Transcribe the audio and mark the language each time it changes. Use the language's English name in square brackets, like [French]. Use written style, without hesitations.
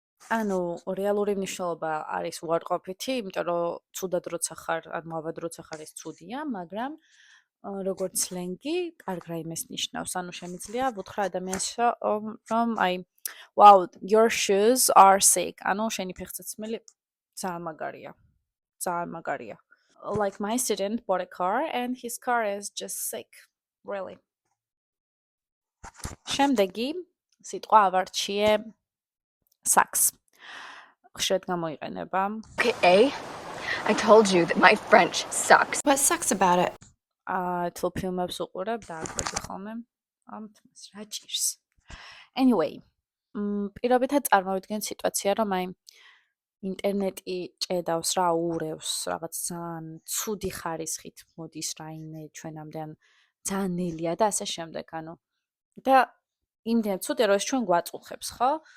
[Georgian] ანუ რეალური მნიშვნელობა არის უარყოფითი, იმიტომ რომ ცუდად როცა ხარ, ანუ ავად როცა ხარ ეს ცუდია, მაგრამ როგორც სლენგი, კარგ რაიმეს ნიშნავს. ანუ შემიძლია ვუთხრა ადამიანს, რომ აი, [English] wow, your shoes are sick. [Georgian] ანუ შენი ფეხსაცმელი ძალიან მაგარია. ძალიან მაგარია. [English] Like my student bought a car and his car is just sick. Really. [Georgian] შემდეგი სიტყვა ავარჩიე sucks. ხშირად გამოიყენება. [English] Okay, I told you that my French sucks. What sucks about it? [Georgian] თუ ფილმებს უყურებ და აკვირდი ხოლმე ამ თემას რა ჭირს. Anyway, პირობითად წარმოვიდგენ სიტუაცია, რომ აი ინტერნეტი ჭედავს რა ურევს, რაღაც ძალიან ცუდი ხარისხით მოდის რაიმე ჩვენამდე, ან ძალიან ნელია და ასე შემდეგ, ანუ და იმდენ ცუდია, რომ ეს ჩვენ გვაწუხებს, ხო?